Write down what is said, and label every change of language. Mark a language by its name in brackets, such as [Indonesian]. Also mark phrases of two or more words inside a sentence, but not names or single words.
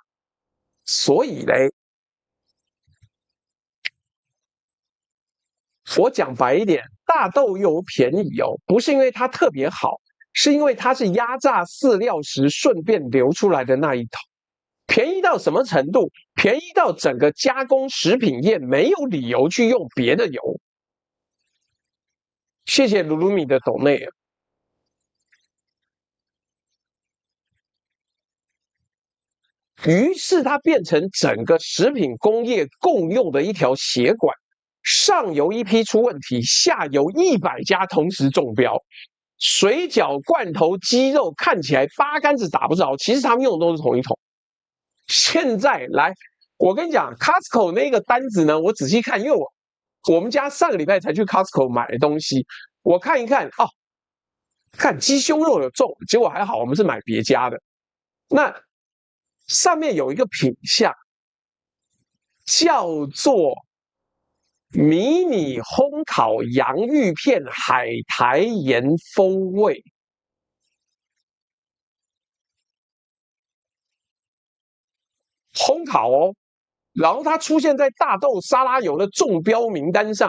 [Chinese] 所以嘞。我講白一點，大豆油便宜哦，不是因為它特別好，是因為它是壓榨飼料時順便流出來的那一桶。便宜到什麼程度？便宜到整個加工食品業沒有理由去用別的油。謝謝魯魯米的抖內。於是它變成整個食品工業共用的一條血管。上游一批出問題，下游100家同時中標。水餃、罐頭、雞肉看起來八竿子打不着，其實他們用的都是同一桶。現在來，我跟你講 ，Costco 那個單子呢，我仔細看，因為我們家上個禮拜才去 Costco 買的東西，我看一看哦，看雞胸肉有中，結果還好，我們是買別家的。那上面有一個品項叫做迷你烘烤洋芋片海苔鹽風味，烘烤哦，然後它出現在大豆沙拉油的中標名單上。